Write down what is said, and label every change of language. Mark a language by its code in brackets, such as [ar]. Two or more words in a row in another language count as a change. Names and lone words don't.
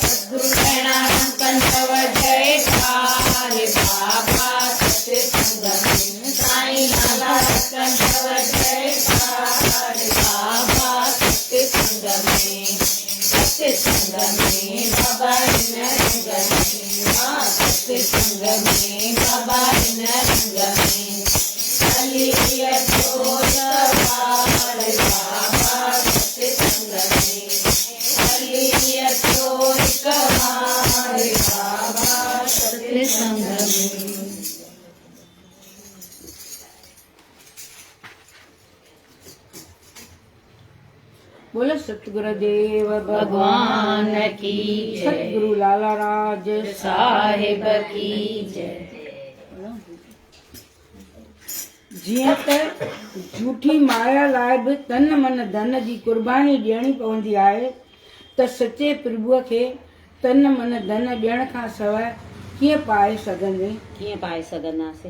[sd] सद्गुरु प्रणाम कंठव जयकार बाबा सत्संग में। साईं लाला कंठव जयकार बाबा सत्संग में। सत्संग में बाबा नंद में। सत्संग में बाबा नंद में। हली अचो बार बाबा सत्संग में। हली अचो बार बाबा सत्संग में। [hi] बोलो सतगुरुदेव भगवान की जय। सतगुरु लाला राज साहिब की जय। [sd] जीअं त झूठी माया लाइ बि तन मन धन जी कुर्बानी ॾियणी पवंदी आहे, त सचे प्रभुअ खे तन मन धन ॾियण खां सवाइ कीअं पाए सघंदे? कीअं पाए सघंदासीं?